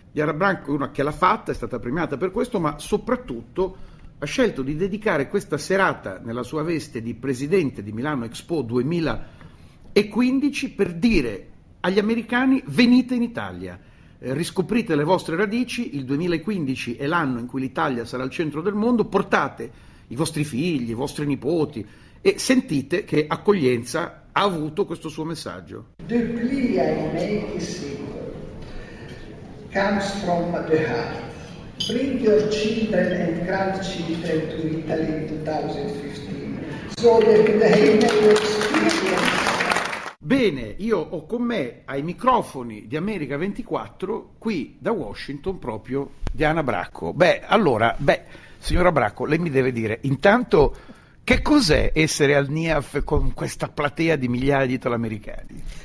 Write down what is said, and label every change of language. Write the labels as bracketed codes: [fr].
[it] Diana Bracco è una che l'ha fatta, è stata premiata per questo, ma soprattutto ha scelto di dedicare questa serata nella sua veste di presidente di Milano Expo 2015 per dire agli americani: venite in Italia, riscoprite le vostre radici, il 2015 è l'anno in cui l'Italia sarà al centro del mondo, portate i vostri figli, i vostri nipoti e sentite che accoglienza ha avuto questo suo messaggio. [en] The plea I make is simple, comes from the heart. Bring your children and grandchildren to Italy in 2015, so that they may experience. [it] Bene, io ho con me ai microfoni di America 24, qui da Washington, proprio Diana Bracco. Allora, signora Bracco, lei mi deve dire intanto che cos'è essere al NIAF con questa platea di migliaia di italoamericani?